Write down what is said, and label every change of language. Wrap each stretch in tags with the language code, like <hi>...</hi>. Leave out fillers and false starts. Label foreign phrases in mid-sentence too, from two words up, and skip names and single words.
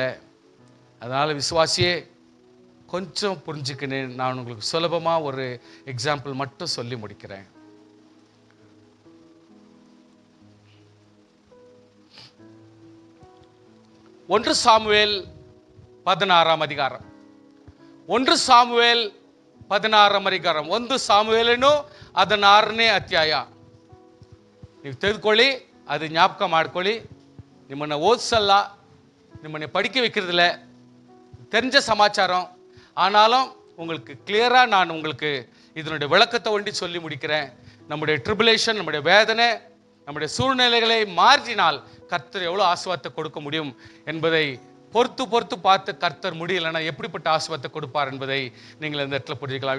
<ta>அதனால் விசுவாசியே கொஞ்சம் புரிஞ்சுக்கினேன். நான் உங்களுக்கு சுலபமாக ஒரு எக்ஸாம்பிள் மட்டும் சொல்லி முடிக்கிறேன். ஒன்று சாமுவேல் 16 அதிகாரம்.</ta> <kn>1 ಸಾಮುವೇಲ್ 16 ಅಧಿಕಾರ. 1 ಸಾಮುವೇಲನು 16ನೇ ಅಧ್ಯಾಯ. ನೀವು ತೆಗೆದುಕೊಳ್ಳಿ, ಅದು ஞாபக ಮಾಡ್ಕೊಳ್ಳಿ. ನಿಮ್ಮನ್ನ ಓದಿಸಲ್ಲ, ನಿಮ್ಮನ್ನ</kn> <ta>படிக்க வைக்கிறதில்ல, தெரிஞ்ச சமாச்சாரம். ஆனாலும் உங்களுக்கு கிளியரா நான் உங்களுக்கு இதனுடைய விளக்கத்தை ஒண்டி சொல்லி முடிக்கிறேன். நம்முடைய ட்ரிபுலேஷன், நம்முடைய வேதனை, நம்முடைய சூழ்நிலைகளை மாற்றினால் கர்த்தர் எவ்வளவு ஆசீர்வாதத்தை கொடுக்க முடியும் என்பதை பொறுத்து பார்த்து கர்த்தர் முடியலன்னா எப்படிப்பட்ட ஆசீர்வாதத்தை கொடுப்பார் என்பதை நீங்கள் இந்த இடத்துல புரிஞ்சுக்கலாம்.</ta>